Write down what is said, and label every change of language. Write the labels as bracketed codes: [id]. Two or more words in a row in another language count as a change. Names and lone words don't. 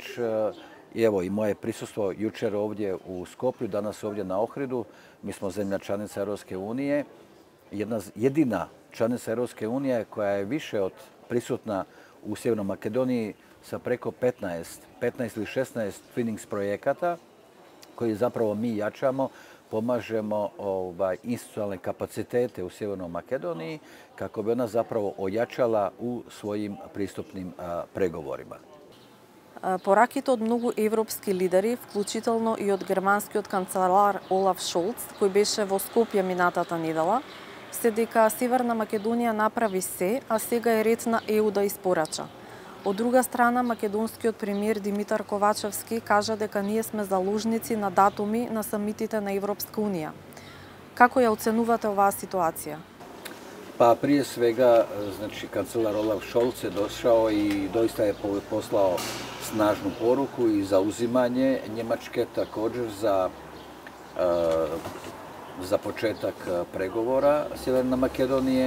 [hr] I evo i moje prisustvo jučer ovdje u Skoplju, danas ovdje na Ohridu, mi smo zemlja članica Europske unije, jedina članica Europske unije koja je više od prisutna u Sjevernoj Makedoniji sa preko 15 ili 16 Twinnings projekata koji zapravo mi jačamo, pomažemo institucionalne kapacitete u Sjevernoj Makedoniji kako bi ona zapravo ojačala u svojim pristupnim pregovorima. [mk] Пораките од многу европски лидери, вклучително и од германскиот канцелар Олаф Шолц, кој беше во Скопје минатата недела, се дека Северна Македонија направи се, а сега е ред на ЕУ да испорача. Од друга страна, македонскиот премиер Димитар Ковачевски кажа дека ние сме заложници на датуми на самитите на Европска унија. Како ја оценувате оваа ситуација? [hr] Pa prije svega, znači, kancelar Olaf Scholz je došao i doista je poslao snažnu poruku i za uzimanje Njemačke također za za početak pregovora Sjeverne Makedonije.